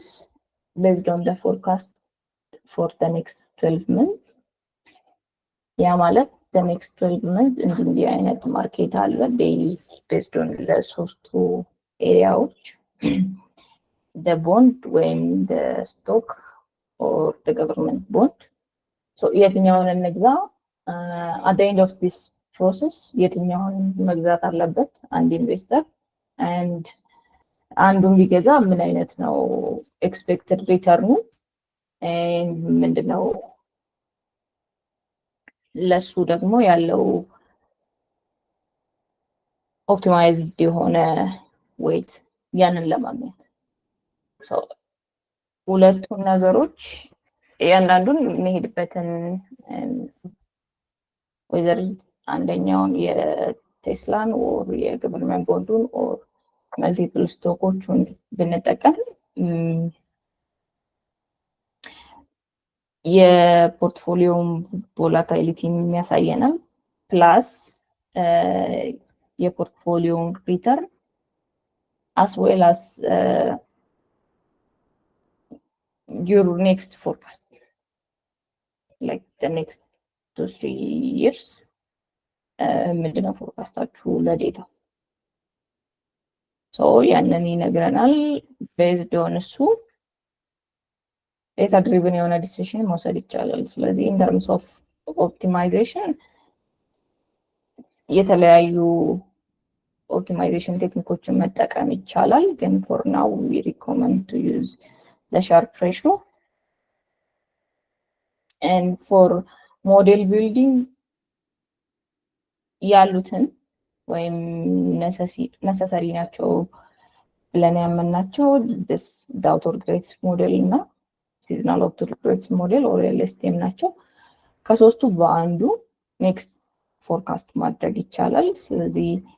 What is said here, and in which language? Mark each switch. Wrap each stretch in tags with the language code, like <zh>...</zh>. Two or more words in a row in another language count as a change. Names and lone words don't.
<en>based on the forecast for the next 12 months።</en> <am>ያ ማለት</am> <en>the next 12 months</en> <am>እንዲህ አይነት ማርኬት አለ</am> <en>daily based on</en> <am>ለሶስቱ ኤሪያዎች</am> <en>the bond ወይም the stock or the government bond። So</en> <am>የትኛውን እንግዛ?</am> <en>At the end of this process</en> <am>የትኛውን መግዛት አለበት አንድ ኢንቨስተር? and አንዱን ቢገዛ ምን አይነት ነው</am> <en>expected return?</en> <am>and ምንድነው ለሱ ደግሞ ያለው ኦፕቲማይዝድ የሆነ ዌይት ያንን ለማግኘት። ሁለቱን ነገሮች እያንዳንዱን የሚሄድበትን ወይዘር አንደኛውን የቴስላን ኦር የገቨርንመንት ቦንዱን ኦር መልቲፕል ስቶኮቹን ብንጠቀም የፖርትፎሊዮን ቮላታይሊቲን የሚያሳየናል ፕላስ የፖርትፎሊዮን ሪተርን</am> <en>as well as your next forecast, like the next 2-3 years</en> <am>ምንድነው ፎርካስታችሁ ለዴታ።</am> <en>ሶ</en> <am>ያንን ይነግረናል።</am> <en>based on እሱ data driven</en> <am>የሆነ ዲሲሽን መውሰድ ይቻላል። ስለዚህ</am> <en>in terms of optimization የተለያዩ ኦፕቲማይዜሽን ቴክኒኮችን</en> <am>መጠቀም ይቻላል። ግን</am> <en>for now we recommend to use the Sharpe ratio. And for model building</en> <am>ያሉትን ወይም ነሰሰሪ ናቸው ብለን ያመናቸው ዳውቶር ግሬትስ ሞዴል እና ሲዝናል ዳውቶር ግሬትስ ሞዴል ኦር ኤልኤስቲኤም ናቸው። ከሶስቱ በአንዱ</am> <en>next forecast</en> <am>ማድረግ ይቻላል። ስለዚህ</am>